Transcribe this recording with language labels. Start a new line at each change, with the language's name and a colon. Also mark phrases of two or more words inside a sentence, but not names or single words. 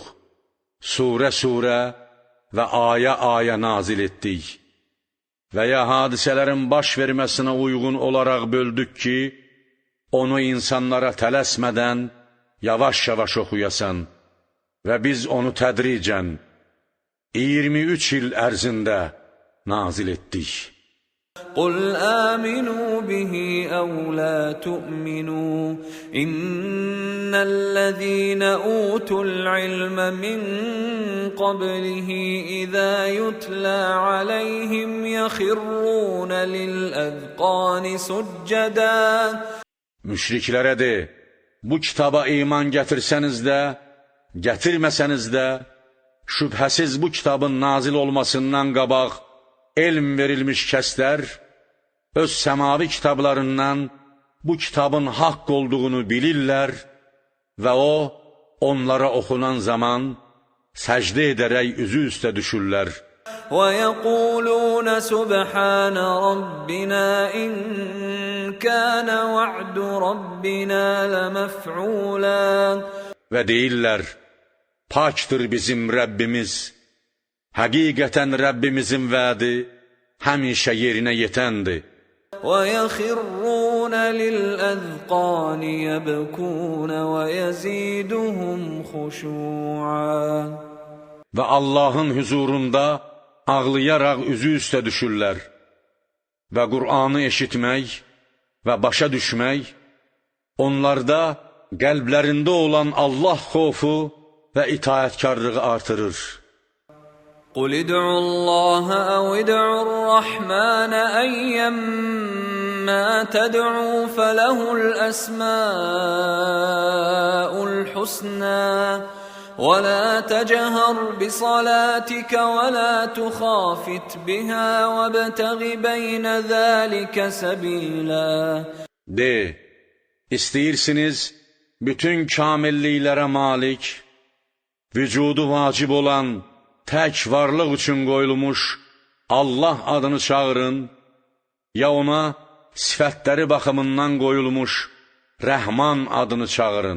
Azerbaijani: Surə-surə və ayə-ayə nazil etdik. Və ya hadisələrin baş verməsinə uyğun olaraq böldük ki, onu insanlara tələsmədən yavaş-yavaş oxuyasan və biz onu tədricən 23 il ərzində nazil etdik.
Arabic: قل آمنوا به أو لا تؤمنوا إن الذين أوتوا العلم من قبله إذا يتلى عليهم يخرون للأذقان سجدا.
Azerbaijani: Müşriklərə de, bu kitaba iman gətirsəniz də, gətirməsəniz də, şübhəsiz bu kitabın nazil olmasından qabaq elm verilmiş kəslər öz səmavi kitablarından bu kitabın haqq olduğunu bilirlər və o, onlara oxunan zaman səcdə edərək üzü üstə düşürlər.
Arabic: وَيَقُولُونَ سُبْحَانَ رَبِّنَا إِنْ كَانَ وَعْدُ رَبِّنَا لَمَفْعُولًا.
Azerbaijani: Və deyirlər, pakdır bizim Rəbbimiz, həqiqətən Rəbbimizin vədi həmişə yerinə yetəndir.
Arabic: وَيَخِرُّونَ لِلْأَذْقَانِ يَبْكُونَ وَيَزِيدُهُمْ خُشُوعًا.
Azerbaijani: Və Allahın huzurunda ağlayaraq üzü üstə düşürlər və Qur'anı eşitmək və başa düşmək onlarda qəlblərində olan Allah xofu və itaətkarlığı artırır.
Arabic: قُلِ ادْعُوا اللَّهَ أَوْ ادْعُوا الرَّحْمَنَ أَيَّمَّا تَدْعُوا فَلَهُ الْأَسْمَاءُ الْحُسْنَى وَلَا تَجْهَرْ بِصَلَاتِكَ وَلَا تُخَافِتْ بِهَا وَابْتَغِ بَيْنَ ذَلِكَ سَبِيلًا.
Azerbaijani: De, istəyirsiniz bütün kamilliklərə malik, vücudu vacib olan tək varlıq üçün qoyulmuş Allah adını çağırın, ya ona sifətləri baxımından qoyulmuş Rəhman adını çağırın.